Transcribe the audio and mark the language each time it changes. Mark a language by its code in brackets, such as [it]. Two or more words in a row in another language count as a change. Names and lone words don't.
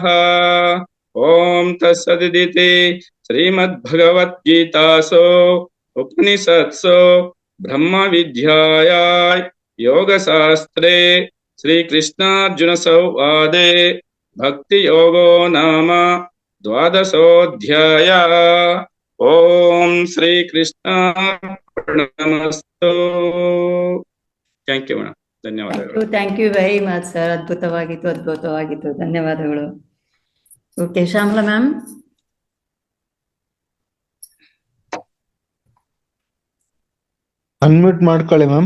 [sa] ॐ तत्सदिति श्रीमद्भगवद्गीतासु उपनिषत्सु ब्रह्मविद्यायां योगशास्त्रे श्रीकृष्णार्जुनसंवादे भक्तियोगो नाम द्वादशोऽध्यायः। ओम ಶ್ರೀಕೃಷ್ಣಾರ್ಪಣಮಸ್ತು. [en] thank you [kn] ಮೇಡಮ್, ಧನ್ಯವಾದಗಳು. [en] thank you very much sir. [kn] ಅದ್ಭುತವಾಗಿತ್ತು. ಧನ್ಯವಾದಗಳು. ಓಕೆ, ಶ್ಯಾಮಲಾ ಮ್ಯಾಮ್. ಅನ್ಮ್ಯೂಟ್ ಮಾಡ್ಕೊಳ್ಳಿ ಮ್ಯಾಮ್.